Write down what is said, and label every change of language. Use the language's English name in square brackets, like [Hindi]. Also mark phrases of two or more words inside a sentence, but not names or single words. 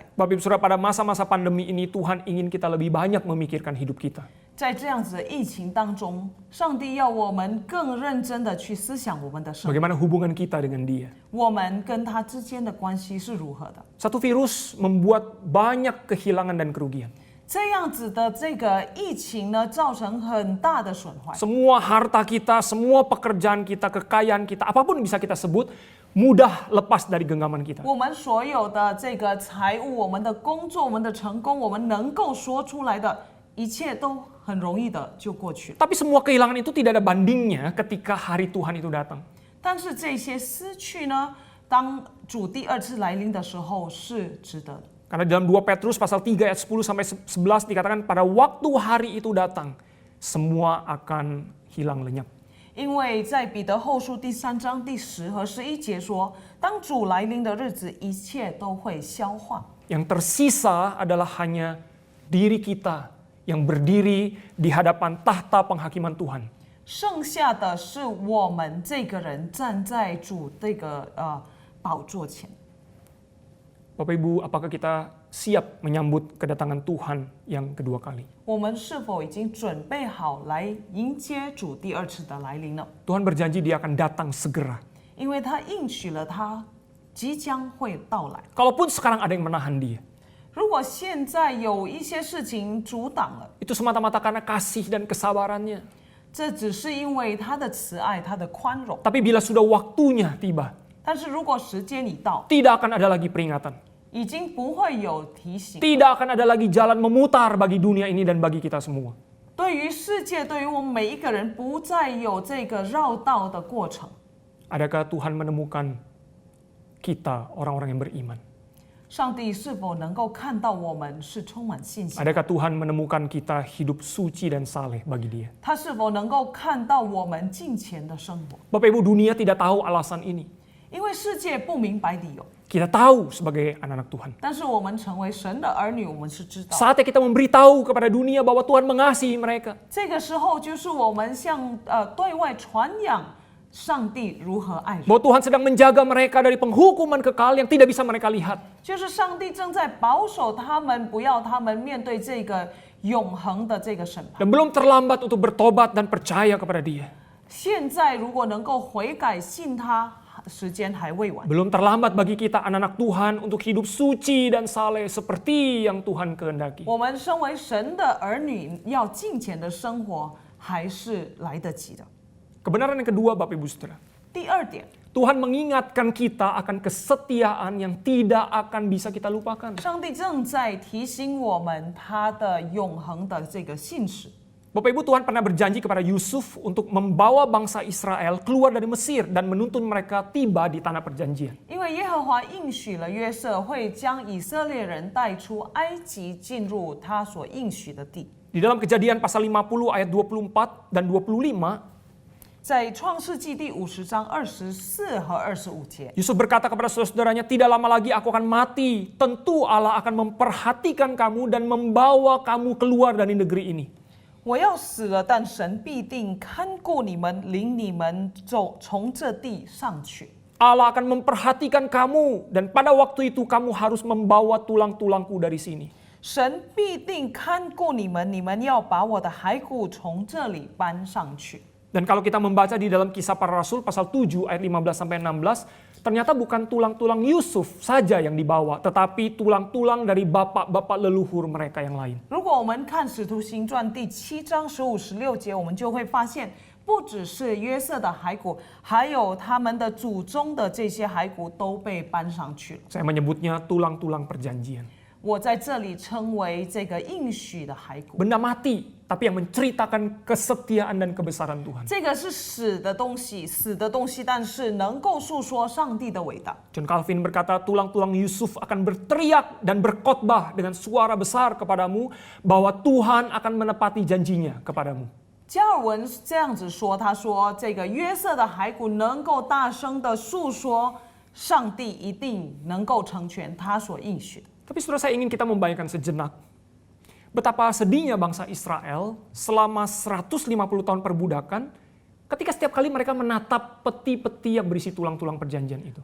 [Indonesian] Bapak Ibu Saudara, pada masa-masa pandemi ini Tuhan ingin kita lebih banyak memikirkan hidup kita. [Chinese] 在这样子的疫情当中，上帝要我们更认真的去思想我们的生活， [Indonesian] Bagaimana hubungan kita dengan Dia. [Chinese] 我们跟他之间的关系是如何的。 [Indonesian] Satu virus membuat banyak kehilangan dan kerugian. [Chinese] 这样子的这个疫情呢，造成很大的损坏。 [Indonesian] Semua harta kita, semua pekerjaan kita, kekayaan kita, apapun bisa kita sebut, mudah lepas dari genggaman kita. [Chinese] 我们所有的这个财务、我们的工作、我们的成功，我们能够说出来的一切都很容易的就过去了。 [Indonesian] Tapi semua kehilangan itu tidak ada bandingnya ketika hari Tuhan itu datang. [Chinese] 但是这些失去呢，当主第二次来临的时候是值得的。 [Indonesian] Karena dalam 2 Petrus pasal 3 ayat 10 sampai 11 dikatakan pada waktu hari itu datang, semua akan hilang lenyap. [Chinese] 因为在彼得后书第3章第10和11节说，当主来临的日子，一切都会消化。 [Indonesian] Yang tersisa adalah hanya diri kita yang berdiri di hadapan tahta penghakiman Tuhan. [Chinese] 剩下的是我们这个人站在主这个宝座前。 [Indonesian] Bapak Ibu, apakah kita siap menyambut kedatangan Tuhan yang kedua kali? [Chinese] 我们是否已经准备好来迎接主第二次的来临呢？ [Indonesian] Tuhan berjanji dia akan datang segera. [Chinese] 因为他应许了他即将会到来。 [Indonesian] Kalaupun sekarang ada yang menahan dia, [Chinese] 如果现在有一些事情阻挡了， [Indonesian] itu semata-mata karena kasih dan kesabarannya. [Chinese] 这只是因为他的慈爱、他的宽容。 [Indonesian] Tapi bila sudah waktunya tiba, [Chinese] 但是如果时间一到， [Indonesian] tidak akan ada lagi peringatan. [Chinese] 已经不会有提醒。 [Indonesian] Tidak akan ada lagi jalan memutar bagi dunia ini dan bagi kita semua. [Chinese] 对于世界，对于我们每一个人，不再有这个绕道的过程。 [Indonesian] Adakah Tuhan menemukan kita, orang-orang yang beriman? [Chinese] 上帝是否能够看到我们是充满信心？ [Indonesian] Adakah Tuhan menemukan kita hidup suci dan saleh bagi Dia? [Chinese] 他是否能够看到我们敬虔的生活？ [Indonesian] Bapak Ibu, dunia tidak tahu alasan ini. [Chinese] 因为世界不明白理由， [Indonesian] Kita tahu sebagai anak-anak Tuhan. [Chinese] 但是我们成为神的儿女，我们是知道。 [Indonesian] Saatnya kita memberitahu kepada dunia bahwa Tuhan mengasihi mereka. [Chinese] 这个时候就是我们向对外传扬上帝如何爱人， [Indonesian] Bahwa Tuhan sedang menjaga mereka dari penghukuman kekal yang tidak bisa mereka lihat. [Chinese] 就是上帝正在保守他们，不要他们面对这个永恒的这个审判。 [Indonesian] Dan belum terlambat untuk bertobat dan percaya kepada Dia. [Chinese] 现在如果能够悔改信他，时间还未晚。 [Indonesian] Belum terlambat bagi kita anak-anak Tuhan untuk hidup suci dan saleh seperti yang Tuhan kehendaki. [Chinese] 我们身为神的儿女，要敬虔的生活还是来得及的。 [Indonesian] Kebenaran yang kedua, Bapak Ibu Saudara. [Chinese] 第二点， [Indonesian] Tuhan mengingatkan kita akan kesetiaan yang tidak akan bisa kita lupakan. [Chinese] 上帝正在提醒我们他的永恒的这个信实。 [Indonesian] Bapak Ibu, Tuhan pernah berjanji kepada Yusuf untuk membawa bangsa Israel keluar dari Mesir dan menuntun mereka tiba di tanah perjanjian. [Chinese] 因为耶和华应许了约瑟会将以色列人带出埃及，进入他所应许的地。 [Indonesian] Di dalam Kejadian pasal 50 ayat 24 dan 25, [Chinese] 在创世纪第50章24和25节， [Indonesian] Yusuf berkata kepada saudara-saudaranya, tidak lama lagi aku akan mati. Tentu Allah akan memperhatikan kamu dan membawa kamu keluar dari negeri ini. [Chinese] 我要死了，但神必定看顾你们，领你们从这地上去。 [Indonesian] Allah akan memperhatikan kamu dan pada waktu itu kamu harus membawa tulang-tulangku dari sini. [Chinese] 神必定看顾你们，你们要把我的骸骨从这里搬上去。 [Indonesian] Dan kalau kita membaca di dalam Kisah Para Rasul pasal 7 ayat 15-16, ternyata bukan tulang-tulang Yusuf saja yang dibawa, tetapi tulang-tulang dari bapak-bapak leluhur mereka yang lain. [Chinese] 如果我们看《使徒行传》第7章15、16节，我们就会发现，不只是约瑟的骸骨，还有他们的祖宗的这些骸骨都被搬上去了。 [Indonesian] Saya menyebutnya tulang-tulang perjanjian. [Chinese] 我在这里称为这个应许的骸骨。 [Indonesian] Benda mati, tapi yang menceritakan kesetiaan dan kebesaran Tuhan. [Chinese] 这个是死的东西，但是能够诉说上帝的伟大。 [Indonesian] John Calvin berkata, tulang-tulang Yusuf akan berteriak dan berkhotbah dengan suara besar kepadamu bahwa Tuhan akan menepati janjinya kepadamu. [Chinese] 加尔文这样子说，他说这个约瑟的骸骨能够大声的诉说，上帝一定能够成全他所应许的。 [Indonesian] Tapi saudara, saya ingin kita membayangkan sejenak betapa sedihnya bangsa Israel selama 150 tahun perbudakan ketika setiap kali mereka menatap peti-peti yang berisi tulang-tulang perjanjian itu.